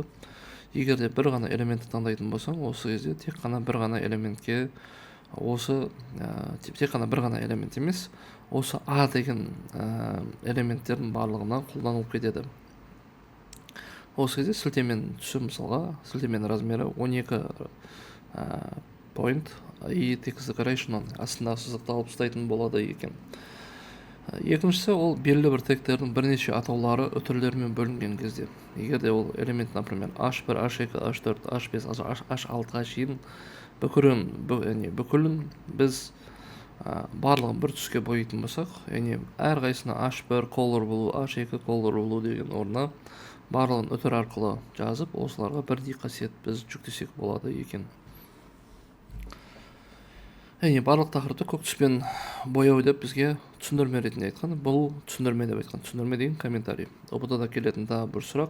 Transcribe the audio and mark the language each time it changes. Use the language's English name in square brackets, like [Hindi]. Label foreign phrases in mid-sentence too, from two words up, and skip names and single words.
[Kazakh] Егер де бір ғана элементті таңдайтын болсаң, осы кезде тек қана бір ғана элементке тек қана бір ғана элемент емес, осы A деген элементтердің барлығына қолданылып кетеді. Осы кезде сілтемен түсі мысалға, сілтемен размері 12 point и [English] text decoration [Kazakh] астында сызықталып ұстайтын болады екен. Екіншісі ол белгілі бір тегтердің бірнеше атаулары үтірлермен бөлінген кезде. Егер де ол элемент, например, H1, H2, H4, H5, H6-ға шейін бүкілін біз барлығын бір түске бояйтын болсақ, әрқайсысына [English] H1 color blue, H2 color blue [Kazakh] деген орнына барлығын үтір арқылы жазып, осыларға бірдей қасиет біз жүктесек болады екен. Барлық тақырыпты көк түспен бояу деп бізге түсіндірме ретінде айтқан. Бұл түсіндірме деп айтқан. Түсіндірме деген комментарий. ОБТ-да келетін тағы бір сұрақ.